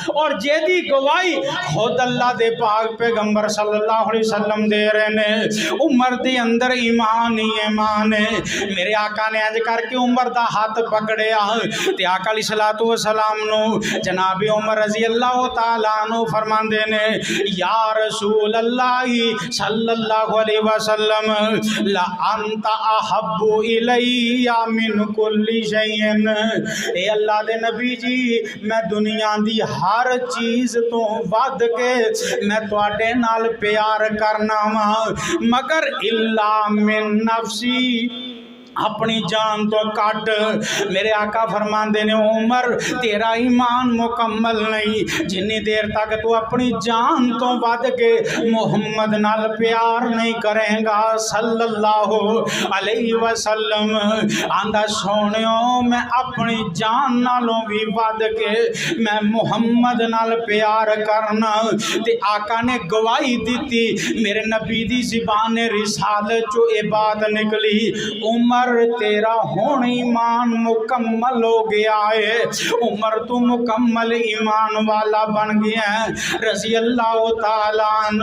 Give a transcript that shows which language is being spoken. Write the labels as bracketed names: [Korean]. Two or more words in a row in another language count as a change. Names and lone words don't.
[Punjabi] اور جیدی گواہی خود اللہ دے پاک پیغمبر صلی اللہ علیہ وسلم دے رہے نے، عمر دے اندر ایمان ہی ایمان ہے۔ میرے آقا نے اج کر کے عمر دا ہاتھ پکڑیا تے آقا علیہ الصلوۃ والسلام نو جناب عمر رضی اللہ تعالیٰ عنہ فرماندے نے یا رسول اللہ صلی اللہ علیہ وسلم [Arabic] لا انت احب الی من کل شیء، [Punjabi] اے اللہ دے نبی جی میں دنیا دی ہر چیز تو ود کے میں تواڈے نال پیار کرنا وا مگر [Arabic] الا من نفسی، [Punjabi] اپنی جان تو کٹ۔ میرے آقا فرماندے نے عمر تیرا ایمان مکمل نہیں جنی دیر تک تو اپنی جان تو ود کے محمد نال پیار نہیں کریں گا صلی اللہ علیہ وسلم۔ آندا سونیو میں اپنی جان نالوں بھی ود کے میں محمد نال پیار کرنا۔ تے آقا نے گواہی دیتی، میرے نبی دی زبان رسالت چو اے بات نکلی عمر تیرا ہون ایمان مکمل ہو گیا ہے، عمر تو مکمل ایمان والا بن گیا ہے رضی اللہ تعالیٰ عنہ۔